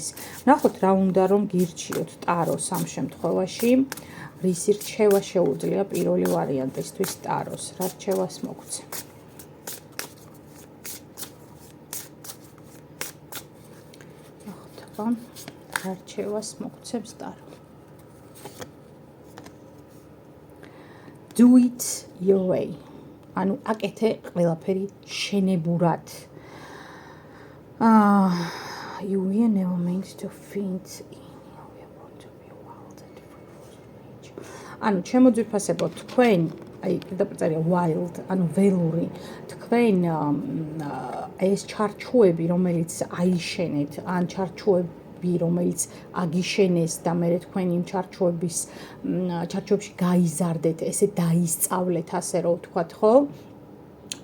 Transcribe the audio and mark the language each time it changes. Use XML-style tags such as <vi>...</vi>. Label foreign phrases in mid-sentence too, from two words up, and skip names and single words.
<ka>ნახოთ რა უნდა რომ გირჩიოთ ტაროს ამ შემთხვევაში. რისი რჩევა შეუძლია პირველი ვარიანტისთვის ტაროს? რა რჩევას მოგცე? ახლა რა რჩევას მოგცემს ტარო?</ka> <en>Do it your way.</en> <ka>ანუ აკეთე ყველაფერი შენებურად.</ka> <en>You were never meant to fit in.</en> <ka>ანუ შემოძვირფასებო თქვენ, აი პირდაპირ wild, ანუ ველური, თქვენ ეს ჩარჩოები, რომელიც აიშენეთ, ან ჩარჩოები, რომელიც აგიშენეს და მე თქვენ იმ ჩარჩოებში გაიზარდეთ, ესე დაისწავლეთ, ასე რომ ვთქვათ, ხო?</ka>